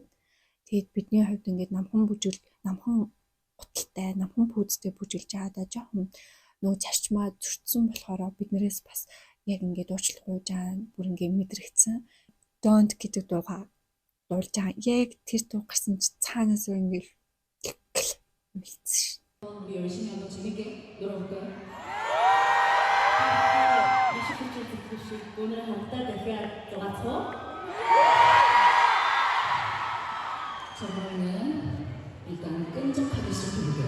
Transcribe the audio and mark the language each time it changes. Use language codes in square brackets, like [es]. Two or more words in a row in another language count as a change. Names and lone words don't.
[mn] Тэгээд бидний хувьд ингээд намхан гуталтай, намхан пүүзтэй бүжиглж байгаадаа жоохон нөгөө зарчмаа зөрчсөн болохоор биднээс бас яг ингээд уучлал гуйж байгаа бүр ингээд мэдрэгдсэн. Don't гэдэг дуугаа дуулж байгаа. Яг тэр дуу гарсан чи цаанаас ингээд мэлцсэн. [ko] 우리 열심히 한번 재밌게 놀아볼까요? 오늘 한달 대표할 것 같아? 자, 그러면 일단 끈적하게 시작해볼게요.